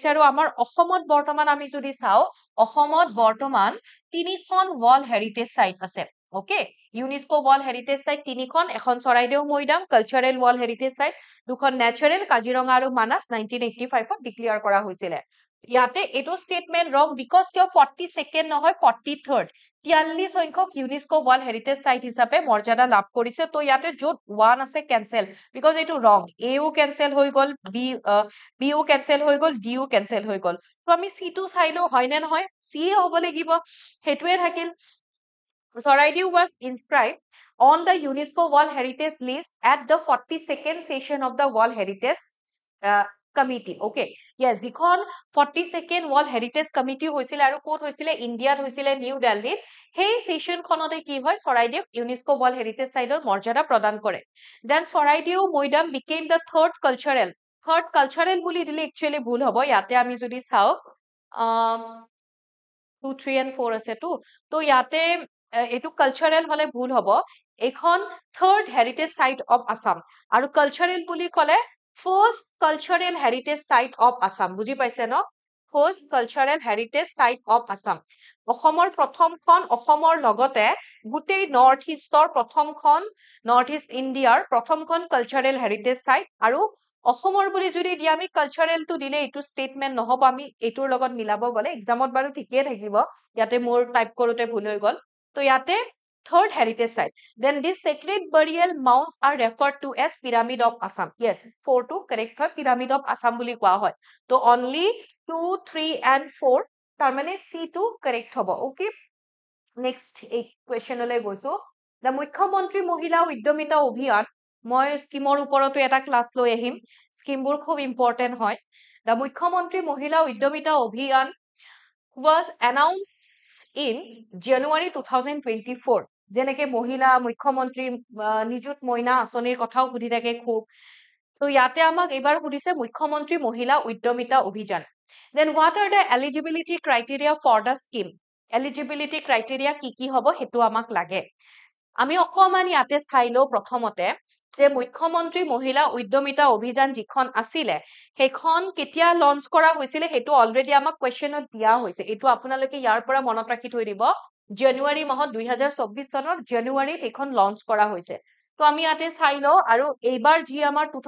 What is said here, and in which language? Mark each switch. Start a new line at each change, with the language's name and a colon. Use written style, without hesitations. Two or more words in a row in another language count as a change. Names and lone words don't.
Assamese: আৰু আমাৰ অসমত বৰ্তমান আমি যদি চাও অসমত বৰ্তমান তিনিখন
English: World Heritage Site
Assamese: আছে
English: okay UNESCO World Heritage Site
Assamese: তিনিখন এখন চৰাইদেউ মৈদাম
English: cultural World Heritage Site
Assamese: দুখন ন্যাচাৰেল কাজিৰঙা আৰু মানাস 1985 ত ডিক্লেয়াৰ কৰা হৈছিল ইয়াতে এটো
English: statement wrong because
Assamese: কিয় 42nd নহয় 43rd 43 সংখ্যক
English: UNESCO World Heritage Site
Assamese: হিচাপে মৰ্যাদা লাভ কৰিছে তো ইয়াতে যত 1 আছে
English: cancel because
Assamese: এটো ৰং এও ক্যান্সেল হৈ গল বিও ক্যান্সেল হৈ গল ডিও ক্যান্সেল হৈ গল তো আমি সি টো চাইলো হয় নে নহয় সি হ'ব লাগিব হেতুৱে থাকিল
English: Saraidew was inscribed on the UNESCO World Heritage List at the 42nd session of the World Heritage Committee. Okay.
Assamese: Yes, যিখন 42nd
English: World Heritage Committee
Assamese: হৈছিল আৰু কোট হৈছিল ইন্ডিয়াত হৈছিল নিউ দিল্লীত সেই সেশন খনতে কি হয় চৰাইদেউ
English: UNESCO World Heritage Siteৰ
Assamese: মৰ্যাদা প্ৰদান কৰে then চৰাইদেউ মৈদাম
English: became the third
Assamese: cultural বুলি দিলে একচুয়ালি ভুল হ'ব ইয়াতে আমি যদি চাও 2 3 and 4 আছে তো ইয়াতে এটো কালচাৰেল হলে ভুল হ'ব এখন
English: third heritage site of Assam
Assamese: আৰু কালচাৰেল বুলি ক'লে
English: first cultural heritage site of
Assamese: আসাম বুজি পাইছে ন
English: first cultural heritage site of Assam
Assamese: অসমৰ প্ৰথমখন অসমৰ লগতে গুটেই
English: North East
Assamese: প্ৰথমখন
English: North East India
Assamese: প্ৰথমখন
English: cultural heritage site
Assamese: আৰু অসমৰ বুলি যদি দিয়া আমি
English: cultural two
Assamese: দিলে এটো স্টেটমেন্ট নহব আমি এটোৰ লগত মিলাব গলে এক্সামত বাৰু ঠিকে থাকিব ইয়াতে মোৰ টাইপ কৰোতে ভুল হৈ গল তো ইয়াতে
English: third heritage site then these sacred burial mounds are referred to as pyramid of assam yes 4 to correct হয় pyramid of assam
Assamese: বুলি কোৱা হয় তো
English: only 2 3 and 4
Assamese: তাৰ মানে
English: c2 correct
Assamese: হ'ব
English: okay next
Assamese: এই question লৈ গৈছো the মুখ্যমন্ত্ৰী মহিলা উদ্যমিতা অভিযান মই স্কিমৰ ওপৰতো এটা ক্লাস লৈ আহিম স্কিমবোৰ খুব ইম্পৰ্টেন্ট হয় the মুখ্যমন্ত্ৰী মহিলা উদ্যমিতা অভিযান was
English: announced in January 2024
Assamese: যেনেকে মহিলা মুখ্যমন্ত্ৰী নিযুত মইনা আঁচনিৰ কথাও সুধি থাকে খুব তো ইয়াতে আমাক এবাৰ সুধিছে মুখ্যমন্ত্ৰী মহিলা উদ্যমিতা অভিযান
English: then what are the eligibility criteria
Assamese: for the scheme eligibility criteria কি কি হ'ব হেতু আমাক লাগে আমি অকমান ইয়াতে চাই লওঁ প্ৰথমতে যে মুখ্যমন্ত্ৰী মহিলা উদ্যমিতা অভিযান যিখন আছিলে সেইখন কেতিয়া লঞ্চ কৰা হৈছিলে সেইটো অলৰেডি আমাক কুৱেশ্যনত দিয়া হৈছে এইটো আপোনালোকে ইয়াৰ পৰা মনত ৰাখি থৈ দিব জানুৱাৰী মাহত 2024 চনৰ জানুৱাৰীত সেইখন লঞ্চ কৰা হৈছে তো আমি ইয়াতে চাই লওঁ আৰু এইবাৰ যি আমাৰ